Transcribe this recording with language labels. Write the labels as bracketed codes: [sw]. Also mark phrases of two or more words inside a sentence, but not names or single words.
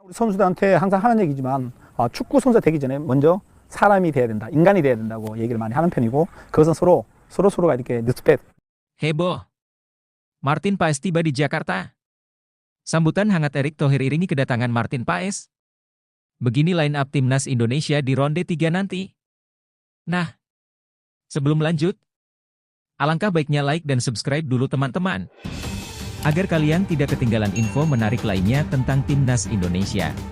[ko] 우리 선수들한테 항상 하는 얘기지만 축구 선수가 되기 전에 먼저 사람이 돼야 된다, 인간이 돼야 된다고 얘기를 많이 하는 편이고 그것은 서로가 이렇게 리스펙. [id] Heboh. Martin Paes tiba di Jakarta. Sambutan hangat Erick Thohir iringi kedatangan Martin Paes. Begini [en] line up [id] timnas Indonesia di ronde 3 nanti. Nah, sebelum lanjut, alangkah baiknya like dan subscribe dulu teman-teman, agar kalian tidak ketinggalan info menarik lainnya tentang timnas Indonesia.